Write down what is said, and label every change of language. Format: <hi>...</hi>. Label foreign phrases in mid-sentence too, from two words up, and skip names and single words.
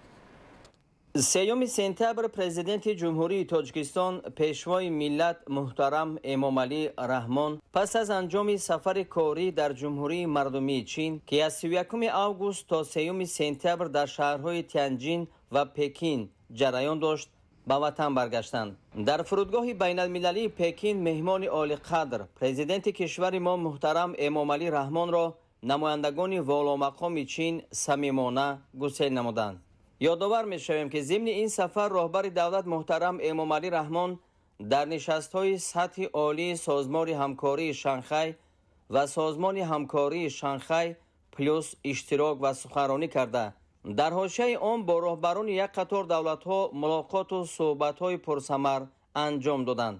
<tg>3 сентябр президенти ҷумҳурии Тоҷикистон пешвои миллат муҳтарам Эмомалӣ Раҳмон пас аз анҷоми сафари корӣ дар ҷумҳурии мардумии Чин, ки аз 31 август то 3 сентябр дар шаҳрҳои Тянҷин ва Пекин ҷараён дошт, ба ватан баргаштанд. Дар фурудгоҳи байналмилалии Пекин меҳмони олиқадр президенти кишвари мо муҳтарам Эмомалӣ Раҳмонро намояндагони воломақоми Чин самимона гусел намуданд.</tg> <fa>یادآور می‌شویم که ضمن این سفر راهبر دولت محترم امامعلی رحمان در نشست‌های سطح عالی سازمان همکاری شانگهای و سازمان همکاری شانگهای پلوس اشتراک و سخنرانی کرده. در حاشیه آن با راهبران یک قطار دولت‌ها ملاقات و صحبت‌های پرثمر انجام دادند.</fa>